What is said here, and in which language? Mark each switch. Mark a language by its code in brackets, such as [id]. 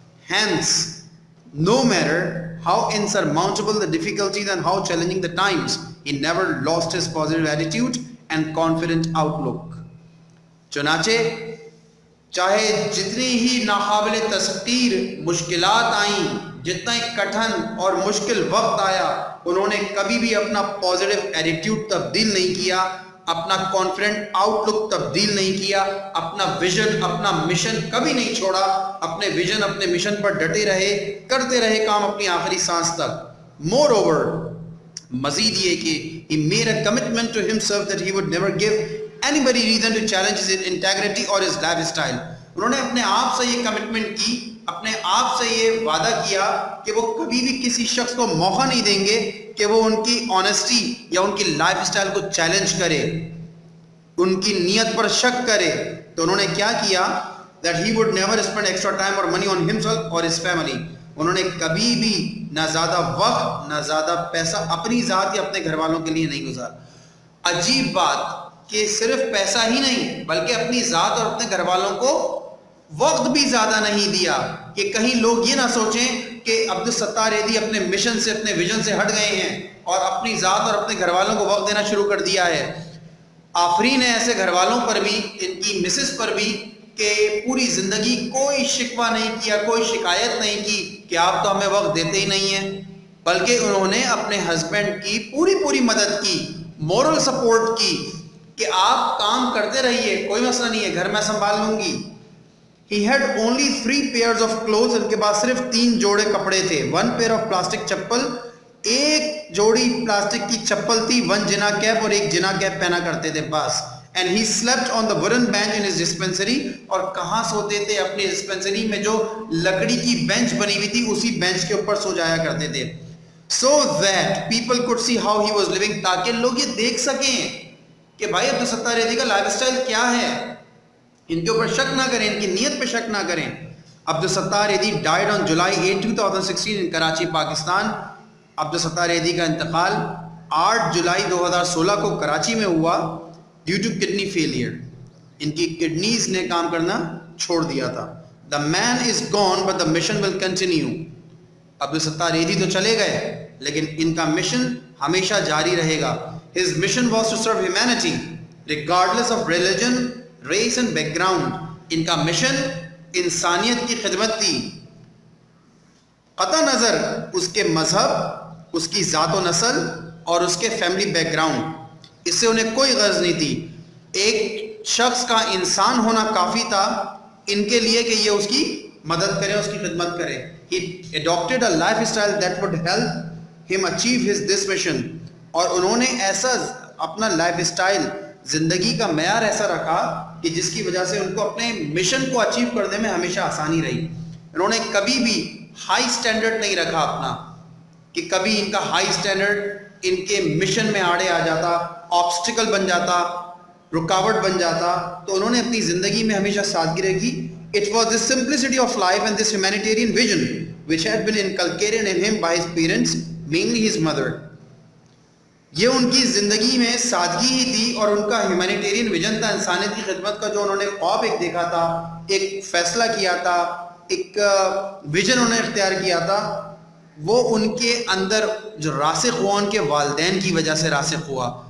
[en] Hence, no matter how insurmountable the difficulties and how challenging the times, he never lost his positive attitude and confident outlook. [ur] چنانچہ چاہے جتنی ہی ناقابل تسخیر مشکلات آئیں, جتنا ہی کٹھن اور مشکل وقت آیا, انہوں نے کبھی بھی اپنا پازیٹیو ایٹیٹیوڈ تبدیل نہیں کیا, اپنا کانفیڈنٹ آؤٹ لک تبدیل نہیں کیا, اپنا ویژن, اپنا مشن کبھی نہیں چھوڑا, اپنے ویژن, اپنے مشن پر ڈٹے رہے, کرتے رہے کام اپنی آخری سانس تک. [en] moreover, [ur] مزید یہ کہ [en] he made a commitment to himself that he would never give anybody reason to challenge his integrity or his lifestyle. [ur] انہوں نے اپنے آپ سے یہ کمٹمنٹ کی, اپنے آپ سے یہ وعدہ کیا کہ وہ کبھی بھی کسی شخص کو موقع نہیں دیں گے کہ وہ ان کی آنیسٹی یا ان کی لائف اسٹائل کو چیلنج کرے, ان کی نیت پر شک کرے. تو انہوں نے کیا کیا, [en] that he would never spend extra time or money on himself or his family. [ur] انہوں نے کبھی بھی نہ زیادہ وقت نہ زیادہ پیسہ اپنی ذات یا اپنے گھر والوں کے لیے نہیں گزارا. عجیب بات کہ صرف پیسہ ہی نہیں بلکہ اپنی ذات اور اپنے گھر والوں کو وقت بھی زیادہ نہیں دیا, کہ کہیں لوگ یہ نہ سوچیں کہ عبدالستار ایدھی اپنے مشن سے اپنے ویژن سے ہٹ گئے ہیں اور اپنی ذات اور اپنے گھر والوں کو وقت دینا شروع کر دیا ہے. آفرین ہے ایسے گھر والوں پر بھی, ان کی مسز پر بھی, کہ پوری زندگی کوئی شکوہ نہیں کیا, کوئی شکایت نہیں کی کہ آپ تو ہمیں وقت دیتے ہی نہیں ہیں, بلکہ انہوں نے اپنے ہسبینڈ کی پوری مدد کی, مورل سپورٹ کی کہ آپ کام کرتے رہیے, کوئی مسئلہ نہیں ہے, گھر میں سنبھال لوں گی. [en] He had only 3 pairs of clothes. [ur] ان کے پاس صرف 3 جوڑے کپڑے تھے. [en] 1 pair of plastic [ur] چپل, ایک جوڑی پلاسٹک کی چپل تھی. 1 جنا کیپ, اور ایک جنا کیپ پہنا کرتے تھے بس. [en] And he slept on the wooden bench in his dispensary. [ur] اور کہاں سوتے تھے؟ اپنی ڈسپینسری میں جو لکڑی کی بینچ بنی ہوئی تھی اسی بینچ کے اوپر سو جایا کرتے تھے. [en] So that people could see how he was living, [ur] تاکہ لوگ یہ دیکھ سکیں کہ بھائی عبدالستار ایدھی کا لائف اسٹائل کیا ہے. ان کے اوپر شک نہ کریں, ان کی نیت پہ شک نہ کریں. Abdul Sattar Edhi [en] died on July 8, 2016 in [ur] Karachi, Pakistan. Abdul Sattar Edhi کا انتقال 8 جولائی 2016 کو کراچی میں ہوا [en] Due to kidney failure. [ur] ان کی کڈنیز نے کام کرنا چھوڑ دیا تھا. [en] The man is gone but the mission will continue. [ur] Abdul Sattar Edhi تو چلے گئے لیکن ان کا مشن ہمیشہ جاری رہے گا. [en] His mission was to serve humanity regardless of religion, race and background. [ur] ان کا مشن انسانیت کی خدمت تھی, قطع نظر اس کے مذہب, اس کی ذات و نسل اور اس کے فیملی بیک گراؤنڈ, اس سے انہیں کوئی غرض نہیں تھی. ایک شخص کا انسان ہونا کافی تھا ان کے لیے کہ یہ اس کی مدد کرے, اس کی خدمت کرے. [en] He adopted a lifestyle that would help him achieve this mission. [ur] اور انہوں نے ایسا اپنا لائف اسٹائل, زندگی کا معیار ایسا رکھا کہ جس کی وجہ سے ان کو اپنے مشن کو اچیو کرنے میں ہمیشہ آسانی رہی. انہوں نے کبھی بھی ہائی سٹینڈرڈ نہیں رکھا اپنا, کہ کبھی ان کا ہائی سٹینڈرڈ ان کے مشن میں آڑے آ جاتا, آبسٹیکل بن جاتا, رکاوٹ بن جاتا. تو انہوں نے اپنی زندگی میں ہمیشہ سادگی رکھی. [en] It was this simplicity of life and this humanitarian vision which had been inculcated in him by his parents, mainly his mother. [ur] یہ ان کی زندگی میں سادگی ہی تھی اور ان کا ہیومینیٹیرین ویژن تھا, انسانیت کی خدمت کا جو انہوں نے خواب ایک دیکھا تھا, ایک فیصلہ کیا تھا, ایک ویژن انہوں نے اختیار کیا تھا, وہ ان کے اندر جو راسخ ہوا ان کے والدین کی وجہ سے راسخ ہوا.